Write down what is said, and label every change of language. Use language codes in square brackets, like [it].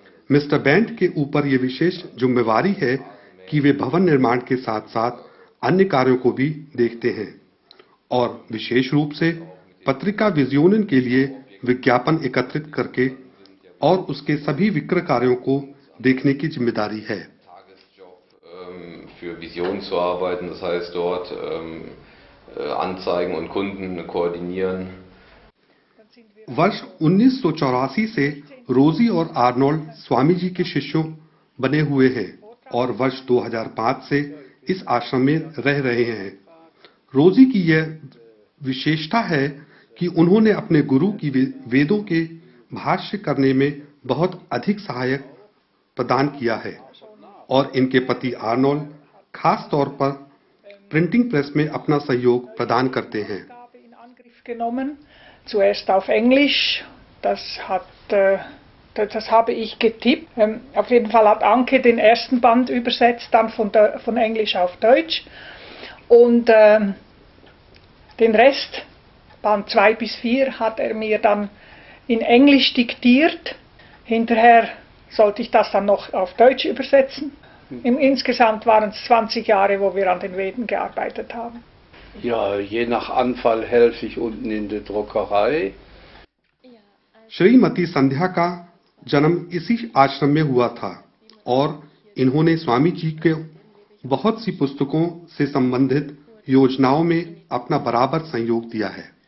[hi] Mister band के ऊपर ये विशेष जिम्मेवारी है कि वे भवन निर्माण के साथ साथ अन्य कार्यों को भी देखते हैं और विशेष रूप से पत्रिका विजयोनन के लिए विज्ञापन एकत्रित करके और उसके सभी विक्रय कार्यों को देखने की जिम्मेदारी है। [de] Für Vision zu arbeiten, das heißt dort Anzeigen und Kunden koordinieren. [hi] वर्ष 1984 से रोजी और आर्नोल्ड स्वामी जी के शिष्यों बने हुए हैं और वर्ष 2005 से इस आश्रम में रह रहे हैं। रोजी की यह विशेषता है कि उन्होंने अपने गुरु की वेदों के भाष्य करने में बहुत अधिक सहायक प्रदान किया है और इनके पति आर्नोल्ड खास तौर पर प्रिंटिंग प्रेस में अपना सहयोग प्रदान करते हैं। [de] in Angriff genommen, zuerst auf Englisch, das habe ich getippt. Auf jeden Fall hat Anke den ersten Band übersetzt, dann von Englisch auf Deutsch. Und den Rest, Band 2 bis 4, hat er mir dann in Englisch diktiert. Hinterher sollte ich das dann noch auf Deutsch übersetzen. Insgesamt waren es 20 Jahre, wo wir an den Veden gearbeitet haben. Ja, je nach Anfall helfe ich unten in der Druckerei. [hi] Shrimati संध्या का जन्म इसी आश्रम में हुआ था और इन्होंने स्वामी जी के बहुत सी पुस्तकों से संबंधित योजनाओं में अपना बराबर सहयोग दिया है।